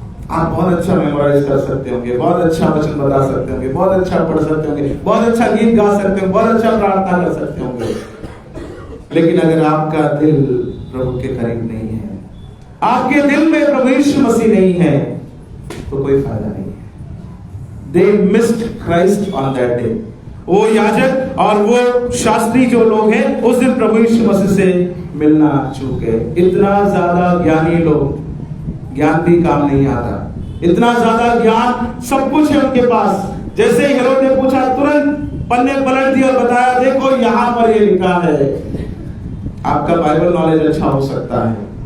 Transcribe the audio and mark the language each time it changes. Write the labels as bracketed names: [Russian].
[Hindi] आप बहुत अच्छा मेमोराइज कर सकते होंगे, बहुत अच्छा वचन बता सकते होंगे, बहुत अच्छा पढ़ सकते होंगे, बहुत अच्छा गीत गा सकते होंगे, बहुत अच्छा प्रार्थना कर सकते होंगे, लेकिन अगर आपका दिल प्रभु के करीब नहीं है, आपके दिल में प्रभु यीशु मसीह नहीं है, तो कोई फायदा नहीं है। [English] They missed Christ on that day. [Hindi] वो याजक और वो शास्त्री जो लोग हैं, उस दिन प्रभु यीशु मसीह से मिलना चूक गए। इतना ज्यादा ज्ञानी लोग, ज्ञान भी काम नहीं आता, इतना ज्यादा ज्ञान, सब कुछ है उनके पास। जैसे ही हेरोद ने पूछा, तुरंत पन्ने पलट दिया और बताया, देखो यहाँ पर ये लिखा है। आपका बाइबल नॉलेज अच्छा हो सकता है,